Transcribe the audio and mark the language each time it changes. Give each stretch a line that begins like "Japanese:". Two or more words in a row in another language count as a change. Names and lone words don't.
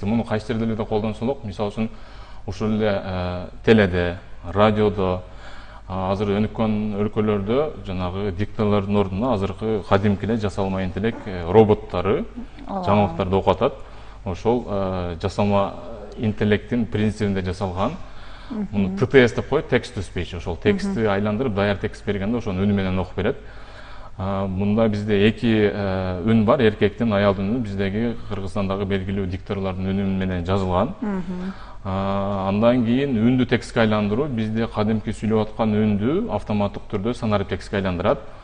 Kyrgyz: Муну кайсы жерде эле колдонсолок, мисалы үчүн ушул эле теледе, радиодо, азыр өнүккөн өлкөлөрдө жанагы дикторлордун ордуна азыркы кадимки эле жасалма интеллект роботтары жаңылыктарды окуп атат. Ошол жасалма интеллекттин принцибинде жасалган. Муну TTS деп коет,
English: text to speech.
Kyrgyz: Ошол текстти айландырып, даяр текст бергенде ошону үнү менен окуп берет. Мында бизде эки үн бар, эркектин, аялдын үнү. Биздеги Кыргызстандагы белгилүү дикторлордун үнү менен жазылган. Андан кийин үндү текстке айландыруу, бизде кадимки сүйлөп аткан үндү автоматтык түрдө санарип текстке айландырат.